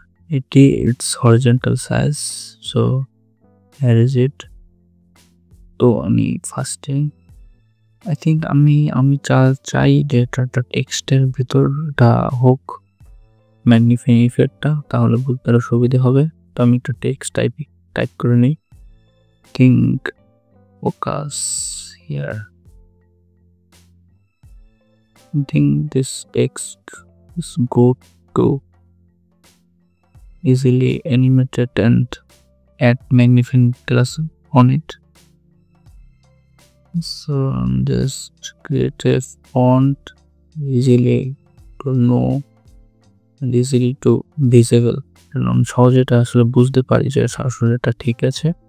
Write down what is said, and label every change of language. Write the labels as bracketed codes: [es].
[en] এটি it's horizontal size, so here is it। [bn] তো আমি ফার্স্টে [en] I think [bn] আমি চাই যে এটা টেক্সটের ভিতরটা হোক ম্যাগনিফাইং ইফেক্টটা, তাহলে বুঝতে আরো সুবিধা হবে। তো আমি একটা টেক্সট টাইপ করে নিই। [en] Think focus here. I think this text is good to easily animated and add magnifying glass on it. So just create a font easily to know and easily to visible. [bn] কারণ সহজে এটা আসলে বুঝতে পারি যে আসলে এটা ঠিক আছে।